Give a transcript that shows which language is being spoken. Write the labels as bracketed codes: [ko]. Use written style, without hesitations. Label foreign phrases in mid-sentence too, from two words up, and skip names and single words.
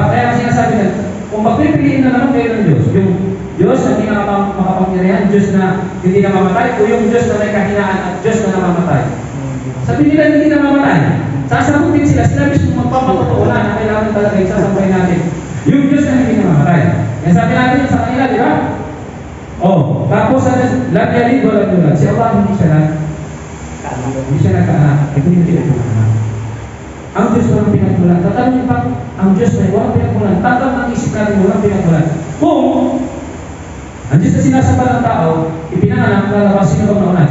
[tl] Kaya sinasabi na, kung pagpipiliin na naman kayo ng Diyos, yung Diyos na hindi na makapangyarihan, Diyos na hindi na mamatay, o yung Diyos na may kahinaan at Diyos na namamatay. Sabi nila hindi na mamatay. Sasagutin sila mismo magpapatotoo na kailangan talaga isasampay natin. Yung Diyos na hindi na mamatay. Yan sabi natin sa kanila, di ba? [ar] Oh, tapos لم يلد ولم يولد. [tl] Si Allah hindi siya nagkaanak. Ito yung pinagmulan. Ang Diyos walang pinagmulan. Tatanungin pa, ang Diyos na walang pinagmulan. Tatang ang isip natin walang pinagmulan. Kung ang Diyos na sinasamba ng tao, ipinanganak, lalabas sino bang nauna?